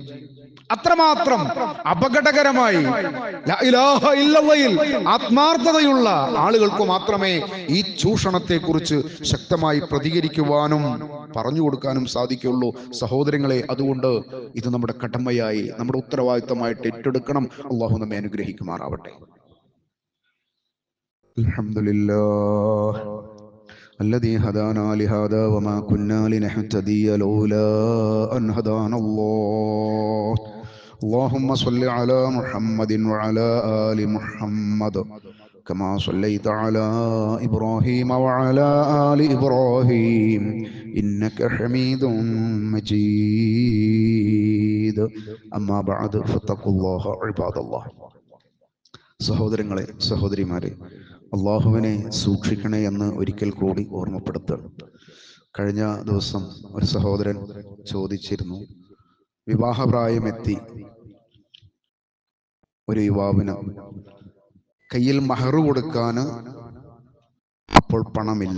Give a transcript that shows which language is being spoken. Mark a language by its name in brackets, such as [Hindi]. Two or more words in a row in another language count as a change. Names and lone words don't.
[Malayalam] അത്രമാത്രം അപകടകരമായി [Arabic] لا إله إلا الله [Malayalam] ആത്മാർത്ഥതയുള്ള ആളുകൾക്ക് മാത്രമേ ഈ ചൂഷണത്തെ കുറിച്ച് ശക്തമായി പ്രതികരിക്കുവാനും പറഞ്ഞു കൊടുക്കാനും സാധിക്കുള്ളൂ. സഹോദരങ്ങളെ, അതുകൊണ്ട് ഇത് നമ്മുടെ കടമയായി, നമ്മുടെ ഉത്തരവാദിത്തമായിട്ട് ഏറ്റെടുക്കണം. അള്ളാഹു നമ്മെ അനുഗ്രഹിക്കുമാറാവട്ടെ. [Arabic] അൽഹംദുലില്ലാഹ് الذي هدانا لهذا وما كنا لنهتدي لولا أن هدانا الله اللهم صل على محمد وعلى آل محمد كما صليت على إبراهيم وعلى آل إبراهيم إنك حميد مجيد أما بعد فاتقوا الله عباد الله. [Malayalam] സഹോദരങ്ങളെ, സഹോദരിമാരെ, അള്ളാഹുവിനെ സൂക്ഷിക്കണേ എന്ന് ഒരിക്കൽ കൂടി ഓർമ്മപ്പെടുത്തുക. കഴിഞ്ഞ ദിവസം ഒരു സഹോദരൻ ചോദിച്ചിരുന്നു, വിവാഹപ്രായമെത്തി ഒരു യുവാവിന് കയ്യിൽ മഹർ കൊടുക്കാൻ അപ്പോൾ പണമില്ല.